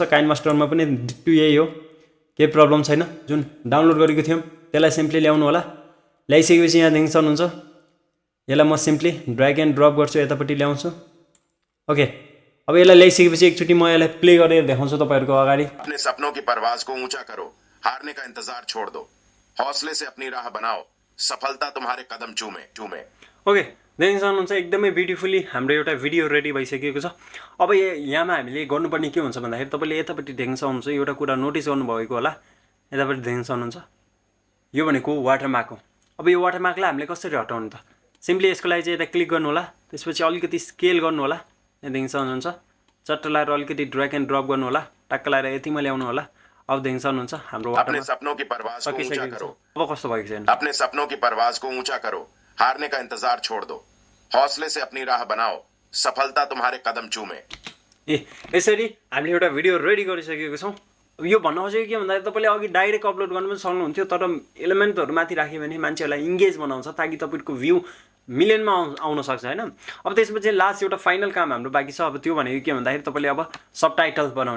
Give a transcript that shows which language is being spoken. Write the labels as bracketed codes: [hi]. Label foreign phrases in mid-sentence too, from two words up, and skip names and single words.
[ne] काइन मास्टरमा पनि टु यही हो, केही प्रब्लम छैन। जुन डाउनलोड गरेको थियौँ त्यसलाई सिम्पली ल्याउनु होला। ल्याइसकेपछि यहाँ देख्न सक्नुहुन्छ, यसलाई म सिम्पली [en] drag and drop [ne] गर्छु, यतापट्टि ल्याउँछु। ओके, अब यसलाई ल्याइसकेपछि एकचोटि म यसलाई प्ले गरेर देखाउँछु तपाईँहरूको अगाडि। [hi] अपने सपनों की परवाज को ऊंचा करो, हारने का इंतजार छोड़ दो, हौसले से अपनी राह बनाओ, सफलता तुम्हारे कदम चूमे। [ne] ओके, देख्न सक्नुहुन्छ एकदमै ब्युटिफुल्ली हाम्रो एउटा भिडियो रेडी भइसकेको छ। अब यहाँमा हामीले गर्नुपर्ने के हुन्छ भन्दाखेरि तपाईँले यतापट्टि देख्न सक्नुहुन्छ, एउटा कुरा नोटिस गर्नुभएको होला, यतापट्टि देख्न सक्नुहुन्छ यो भनेको वाटरमार्क हो। अब यो वाटरमार्कलाई हामीले कसरी हटाउनु त? सिम्पली यसको लागि चाहिँ यता क्लिक गर्नु होला, त्यसपछि अलिकति स्केल गर्नु होला, यहाँ देख्न सक्नुहुन्छ। चट्ट लाएर अलिकति [en] drag and drop [ne] गर्नु होला, टक्क लाएर यतिमा ल्याउनु होला। अब देख्न सक्नुहुन्छ हाम्रो [hi] अपने सपनों की परवाज को ऊंचा [ne] सकिसकेको छ। [hi] करो [ne] अब कस्तो भएको छैन। [hi] अपने सपनों की परवाज को ऊंचा करो हारने का इंतजार छोड़ दो हौसले से अपनी राह बनाओ सफलता तुम्हारे कदम चूमे [ne] ए यसरी हामीले एउटा भिडियो रेडी गरिसकेको छौँ। यो भन्न खोजेको के भन्दाखेरि तपाईँले अघि डाइरेक्ट अपलोड गर्नु पनि सक्नुहुन्थ्यो, तर एलिमेन्टहरू माथि राख्यो भने मान्छेहरूलाई इङ्गेज बनाउँछ ताकि तपाईँको भ्यू मिलियनमा आउन सक्छ होइन। अब त्यसपछि लास्ट एउटा फाइनल काम हाम्रो बाँकी छ। अब त्यो भनेको के भन्दाखेरि तपाईँले अब सबटाइटल बनाउने।